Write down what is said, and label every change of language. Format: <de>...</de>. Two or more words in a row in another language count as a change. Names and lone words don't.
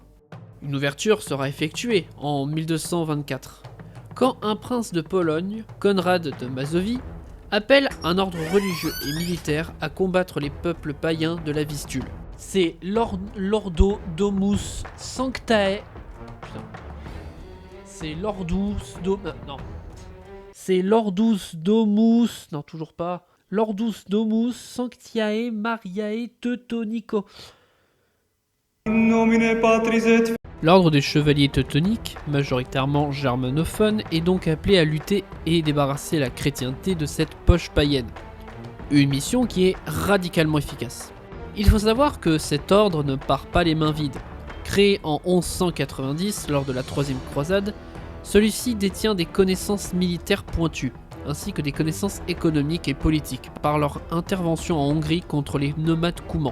<fr>Une ouverture sera effectuée en 1224, quand un prince de Pologne, Conrad de Mazovie, appelle un ordre religieux et militaire à combattre les peuples païens de la Vistule. C'est l'Ordo Domus Sanctae... Putain. C'est l'Ordus non. C'est l'Ordus Domus... Non, toujours pas. L'Ordus Domus Sanctiae Mariae Teutonico.</fr> <la>In nomine Patris et</la> <fr>L'ordre des chevaliers teutoniques, majoritairement germanophone, est donc appelé à lutter et débarrasser la chrétienté de cette poche païenne. Une mission qui est radicalement efficace. Il faut savoir que cet ordre ne part pas les mains vides. Créé en 1190 lors de la Troisième Croisade, celui-ci détient des connaissances militaires pointues, ainsi que des connaissances économiques et politiques, par leur intervention en Hongrie contre les nomades coumans.</fr>